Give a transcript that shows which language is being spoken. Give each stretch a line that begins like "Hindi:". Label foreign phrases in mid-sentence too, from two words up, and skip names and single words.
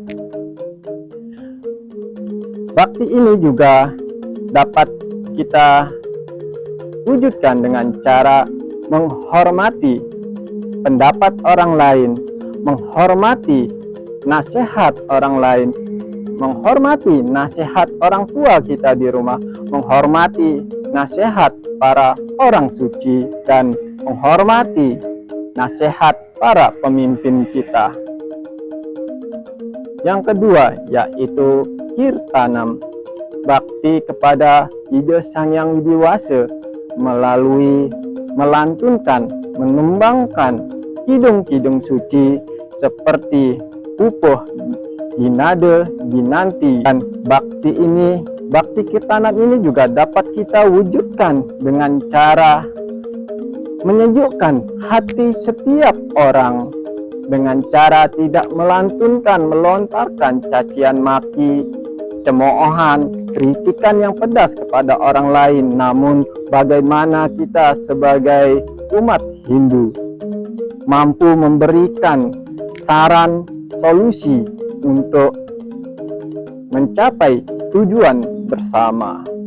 Indonesian: Bakti ini juga dapat kita wujudkan dengan cara menghormati pendapat orang lain, menghormati nasihat orang lain, menghormati nasihat orang tua kita di rumah, menghormati nasihat para orang suci, dan menghormati nasihat para pemimpin kita. Yang kedua yaitu Kirtanam, bakti kepada ide Sang Yang Widiwasa melalui melantunkan, menembangkan kidung-kidung suci seperti Pupuh, Ginade, Ginanti, dan bakti Kirtanam ini juga dapat kita wujudkan dengan cara menyejukkan hati setiap orang dengan cara tidak melantunkan, melontarkan cacian maki, cemoohan, kritikan yang pedas kepada orang lain, namun bagaimana kita sebagai umat Hindu mampu memberikan saran, solusi untuk mencapai tujuan bersama.